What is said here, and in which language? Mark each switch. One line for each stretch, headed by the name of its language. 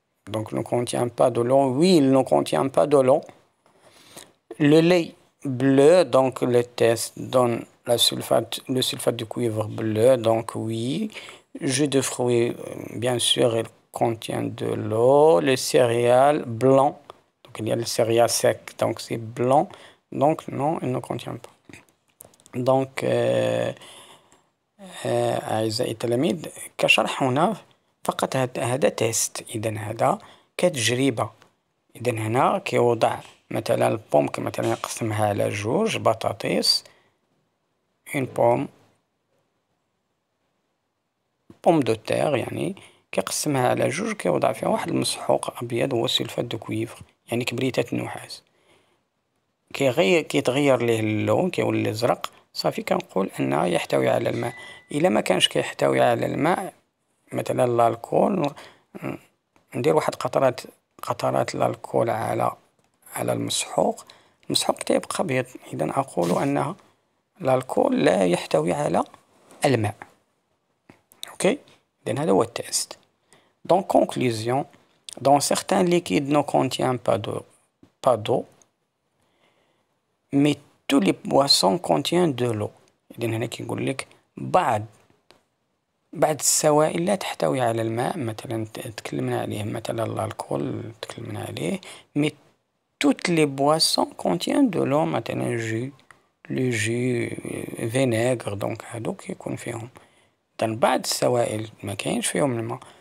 French: Donc ne contient pas de l'eau. Oui, il ne contient pas de l'eau. Le lait bleu, donc le test donne le sulfate de cuivre bleu, donc oui. Jus de fruits, bien sûr, il contient de l'eau. Les céréales blanc, donc il y a le céréales sec, donc c'est blanc. Donc non, il ne contient pas.
Arabic: Donc أعزائي التلاميذ كشرح هنا فقط هذا تيست. إذا هذا كتجربة. إذا هنا كيوضع مثلا البوم مثلا يقسمها على جوج بطاطس
French: اون بوم دو تير
Arabic: يعني كيقسمها على جوج كيوضع فيها واحد المسحوق أبيض هو
French: سلفات دو كويفر
Arabic: يعني كبريتات النحاس. كيتغير ليه اللون كيولي ازرق صافي كنقول انه يحتوي على الماء. الا ما كانش كيحتوي على الماء مثلا الالكول ندير واحد قطرات الالكول على المسحوق تيبقى ابيض. اذا اقول انه الالكول لا يحتوي على الماء. اوكي اذا هذا هو التيست.
French: Donc conclusion, dans certains liquides ne contient pas d'eau, mais tous les boissons contiennent de l'eau.
Arabic: إذن هنا كيقول لك بعض السوائل لا تحتوي على الماء مثلا تكلمنا عليه مثلا الكحول تكلمنا عليه
French: mais toutes les boissons contiennent de l'eau
Arabic: مثلا
French: le jus vinaigre donc
Arabic: هادوك يكون فيهم. إذن بعض السوائل ما كاينش فيهم الماء